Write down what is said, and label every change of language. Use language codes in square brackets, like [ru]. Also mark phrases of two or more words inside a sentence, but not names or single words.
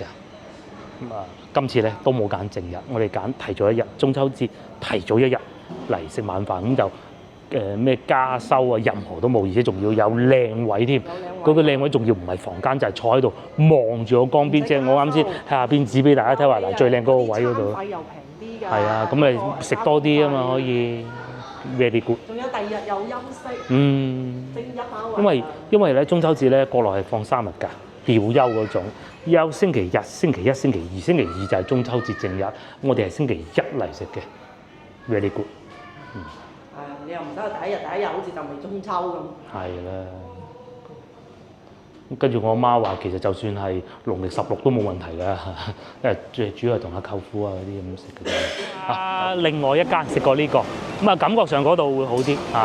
[yue] 今次咧都冇揀正日，我哋揀提早一日，中秋節提早一日嚟食晚飯，咁就咩加收啊，任何都冇，而且仲要有靚位添。嗰個靚位仲要唔係房間，就係坐喺度望住個江邊，即係我啱先喺下邊指俾大家睇話嗱，最靚嗰個位嗰度。費又平啲㗎。係啊，咁咪食多啲啊嘛，可以。 [en] very good。 [yue] 仲有第二日有休息，正一下因為咧中秋節咧國內係放3日㗎，調休嗰種，休星期日、星期一、星期二，星期二就係中秋節正日，我哋係星期一嚟食嘅 ， [en] very good。 [yue] 你又唔使第一日好似就未中秋咁。係啦。跟住我阿媽話，其實就算係農曆16都冇問題㗎，因為最主要係同阿舅父啊嗰啲咁食嘅啫。另外一間食過呢個，咁啊感覺上嗰度會好啲啊。